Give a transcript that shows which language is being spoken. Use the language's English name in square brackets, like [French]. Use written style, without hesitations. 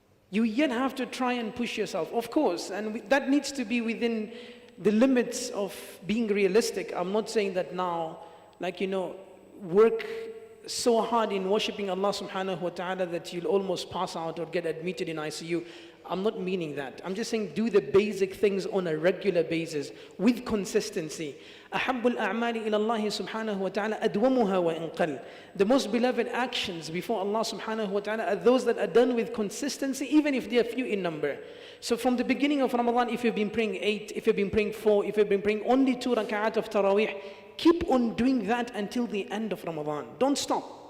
[English] You yet have to try and push yourself, of course, and that needs to be within the limits of being realistic. I'm not saying that now, work so hard in worshipping Allah subhanahu wa ta'ala that you'll almost pass out or get admitted in ICU. I'm not meaning that. I'm just saying do the basic things on a regular basis with consistency. [Arabic] أحب الأعمال إلى الله سبحانه وتعالى أدومها وإن قل. [English] The most beloved actions before Allah subhanahu wa ta'ala are those that are done with consistency, even if they are few in number. So from the beginning of Ramadan, if you've been praying 8, if you've been praying 4, if you've been praying only 2 rak'at of TARAWEH, keep on doing that until the end of Ramadan. Don't stop.